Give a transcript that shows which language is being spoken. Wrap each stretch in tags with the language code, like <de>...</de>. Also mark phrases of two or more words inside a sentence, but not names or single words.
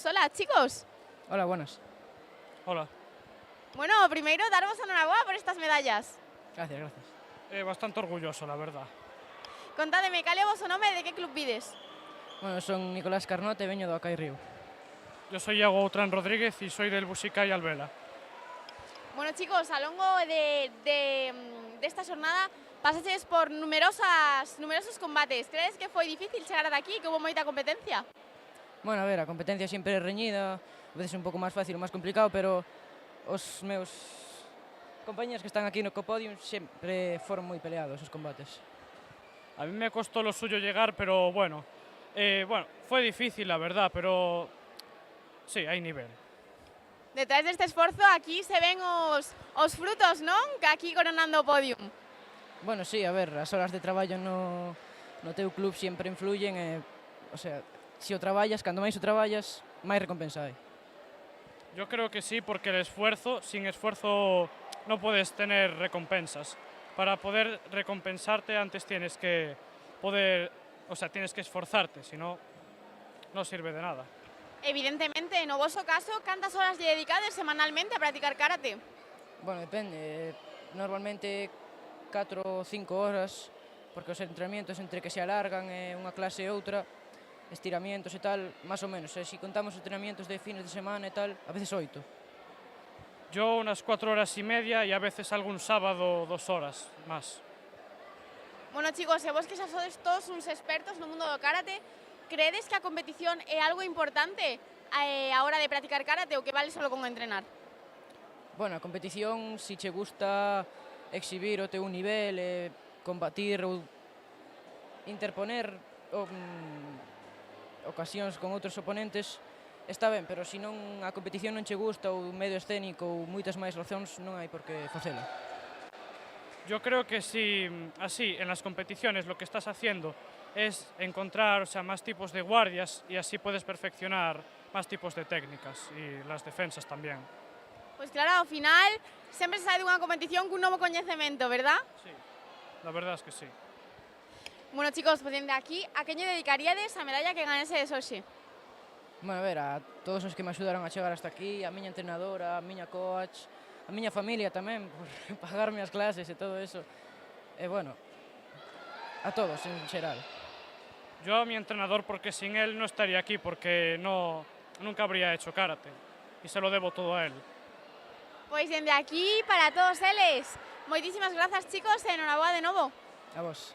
<es>Hola, chicos. Hola, buenas. Hola.</es> <gl>Bueno, primeiro, daros a noraboa por estas medallas.</gl> <es>Gracias, gracias. Bastante orgulloso, la verdad.</es> <gl>Contádeme, cal é o vosso nome e de que club vides? Bueno, son Nicolás Carnote e veño do Acai Río.</gl> <es>Yo soy Iago Outrán Rodríguez y soy del Busicai Albela.</es> <gl>Bueno, chicos, a longo desta xornada pasaches por numerosos combates. Crees que foi difícil chegar ata aquí, que houve moita competencia? Bueno, a ver, a competencia sempre é reñida,</gl> <es>a veces</es> <gl>un pouco máis fácil ou máis complicado, pero os meus compañeros que están aquí no Copodium sempre foron moi peleados os combates.</gl> <es>A mí me costó lo suyo llegar, pero bueno, fue difícil, la verdad, pero sí, hay nivel.</es> <gl>Detrás deste esforzo, aquí se ven os frutos, non? Que aquí coronando o podium. Bueno, sí, a ver, as horas de traballo no teu club sempre influyen e,</gl> <es>o sea,</es> <gl>se o traballas, cando máis o traballas, máis recompensa hai.</gl> <es>Yo creo que sí, porque el esfuerzo, sin esfuerzo no puedes tener recompensas. Para poder recompensarte antes tienes que tienes que esforzarte, si no, no sirve de nada.</es> <gl>Evidentemente, no voso caso, cantas horas lle dedicades semanalmente a practicar karate? Bueno, depende, normalmente 4 ou 5 horas, porque os entrenamientos entre que se alargan unha clase e outra, estiramientos e tal, máis ou menos. Se contamos entrenamientos de</gl> <es>fines de semana</es> <gl>e tal,</gl> <es>a veces</es> <gl>8.</gl> <es>Yo unas 4 horas y media y a veces algún sábado 2 horas más.</es> <gl>Bueno, chicos, e vos que xa sodes todos uns expertos no mundo do karate, credes que a competición é algo importante a hora de practicar karate ou que vale solo con entrenar? Bueno, a competición, si che gusta exhibir o teu nivel, combatir ou interponer, ocasións con outros oponentes, está ben, pero se non a competición non che gusta ou medio escénico ou moitas máis razóns, non hai por que facela.</gl> <es>Yo creo que si así en las competiciones lo que estás haciendo es encontrar, o sea, más tipos de guardias y así puedes perfeccionar más tipos de técnicas y las defensas también.</es> <gl>Pois claro, ao final sempre se sai dunha competición cun novo coñecemento, verdad?</gl> <es>Sí, la verdad es que sí.</es> <gl>Bueno, chicos, pues dende aquí, a quen lle dedicaríades a medalla que ganesedes hoxe? Bueno, a ver, a todos os que me axudaron a chegar hasta aquí, a miña entrenadora, a miña coach, a miña familia tamén, por pagarme as clases e todo eso. E bueno, a todos en xeral.</gl> <es>Yo a mi entrenador porque sin él no estaría aquí porque nunca habría hecho karate y se lo debo todo a él.</es> <gl>Pois dende aquí, para todos eles, moitísimas grazas, chicos, e enhoraboa de novo. A vos.</gl>